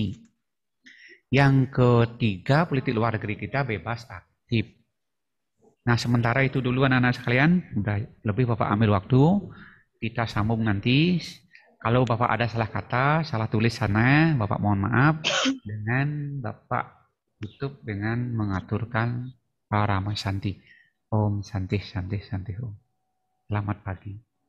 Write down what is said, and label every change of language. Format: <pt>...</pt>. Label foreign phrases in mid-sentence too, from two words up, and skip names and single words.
<id>Yang ketiga, politik luar negeri kita bebas aktif. Nah, sementara itu dulu anak-anak sekalian, udah lebih Bapak ambil waktu, kita sambung nanti. Kalau Bapak ada salah kata, salah tulis sana, Bapak mohon maaf, dengan Bapak tutup dengan mengaturkan Parama Santi.</id> <sa>Om Santi Santi Santi Om.</sa> <id>Selamat pagi.</id>